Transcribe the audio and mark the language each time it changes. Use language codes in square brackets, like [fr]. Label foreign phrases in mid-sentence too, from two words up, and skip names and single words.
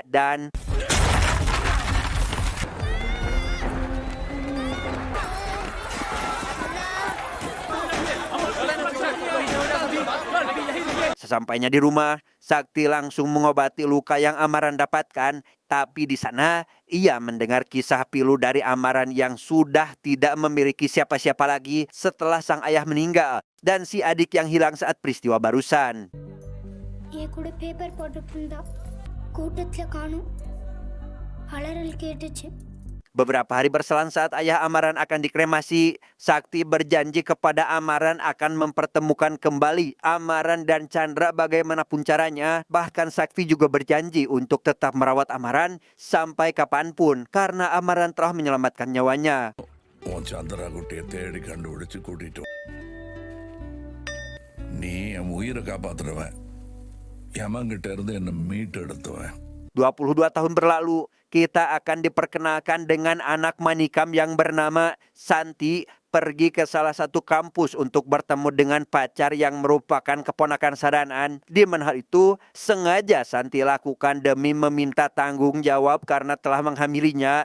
[id] Dan sesampainya di rumah, Sakti langsung mengobati luka yang Amaran dapatkan. Tapi di sana ia mendengar kisah pilu dari Amaran yang sudah tidak memiliki siapa-siapa lagi setelah sang ayah meninggal dan si adik yang hilang saat peristiwa barusan. [ta] paper போட்டுட்டு கூட்டத்துல காணோம் அலறல் கேட்டுச்சு. [id] Beberapa hari berselang saat ayah Amaran akan dikremasi, Sakti berjanji kepada Amaran akan mempertemukan kembali Amaran dan Chandra bagaimanapun caranya. Bahkan Sakti juga berjanji untuk tetap merawat Amaran sampai kapanpun karena Amaran telah menyelamatkan nyawanya. [ta] Chandra குட்டியை தேடி கண்டுபிடிச்சு கூட்டிட்டோம். நீ என் உயிரை காப்பாத்துறவன், யமங்கிட்ட இருந்து என்ன மீட்டெடுத்தவன். [id] 22 tahun berlalu, kita akan diperkenalkan dengan anak Manikam yang bernama Santi pergi ke salah satu kampus untuk bertemu dengan pacar yang merupakan keponakan Sadanan. Di mana hal itu sengaja Santi lakukan demi meminta tanggung jawab karena telah menghamilinya.